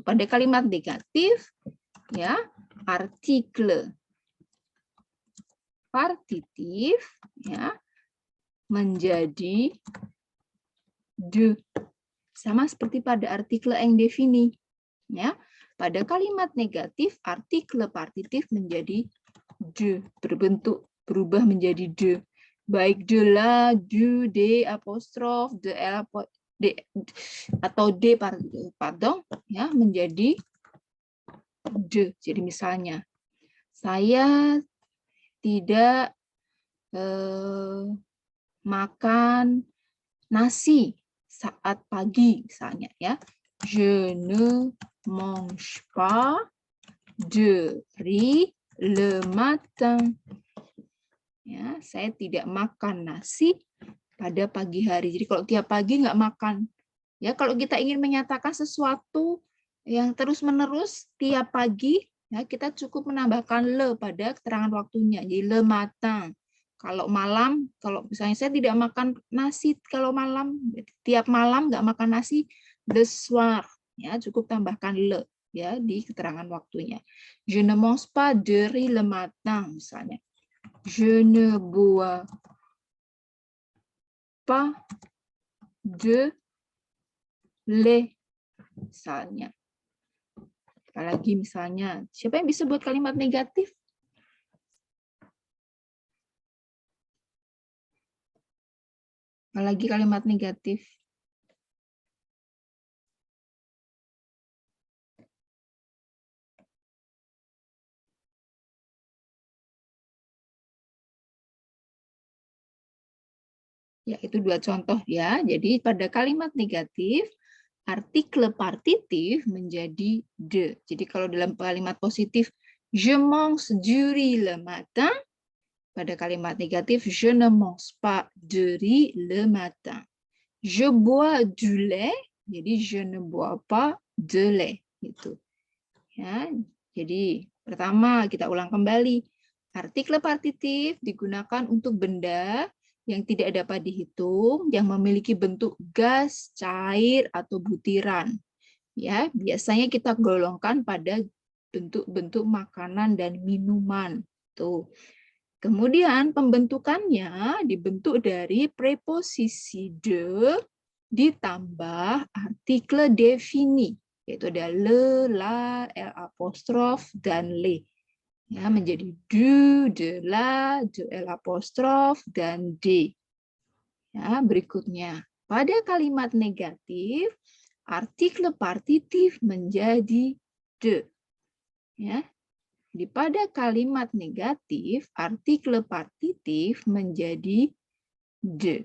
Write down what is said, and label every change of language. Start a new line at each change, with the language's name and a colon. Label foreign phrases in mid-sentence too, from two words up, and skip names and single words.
Indonesian: Pada kalimat negatif ya, artikel partitif ya menjadi de. Sama seperti pada artikel indefini ya. Pada kalimat negatif artikel partitif menjadi de, berubah menjadi de. Baik
French: de la, du,
Indonesian: de apostrof, de l atau de pardon ya menjadi de. Jadi misalnya saya tidak makan nasi saat pagi misalnya ya.
French: Je ne mange pas de riz le matin.
Indonesian: Ya, saya tidak makan nasi pada pagi hari. Jadi kalau tiap pagi nggak makan. Ya, kalau kita ingin menyatakan sesuatu yang terus-menerus tiap pagi, ya kita cukup menambahkan le pada keterangan waktunya.
French: Jadi le matin.
Indonesian: Kalau malam, kalau misalnya saya tidak makan nasi kalau malam, tiap malam nggak makan nasi,
French: le soir.
Indonesian: Ya, cukup tambahkan le ya di keterangan waktunya.
French: Je ne mange pas de riz le matin misalnya. Je ne bois pas de lait misalnya.
Indonesian: Apalagi misalnya, siapa yang bisa buat kalimat negatif? Apalagi kalimat negatif. Ya, itu 2 contoh ya. Jadi pada kalimat negatif, artikel partitif menjadi de. Jadi kalau dalam kalimat positif,
French: je mange du riz le matin.
Indonesian: Pada kalimat negatif,
French: je ne mange pas de riz le matin. Je bois du lait. Jadi je ne bois pas de lait.
Indonesian: Gitu. Ya, jadi pertama kita ulang kembali. Artikel partitif digunakan untuk benda yang tidak dapat dihitung, yang memiliki bentuk gas, cair, atau butiran. Ya, biasanya kita golongkan pada bentuk-bentuk makanan dan minuman. Tuh. Kemudian pembentukannya dibentuk dari preposisi de ditambah artikel defini, yaitu ada le, la, l apostrof, dan le. Ya, menjadi
French: du, de, la, de,
Indonesian: l apostrof, dan d. Ya, berikutnya, pada kalimat negatif, artikel partitif menjadi de. Ya, pada kalimat negatif, artikel partitif menjadi de.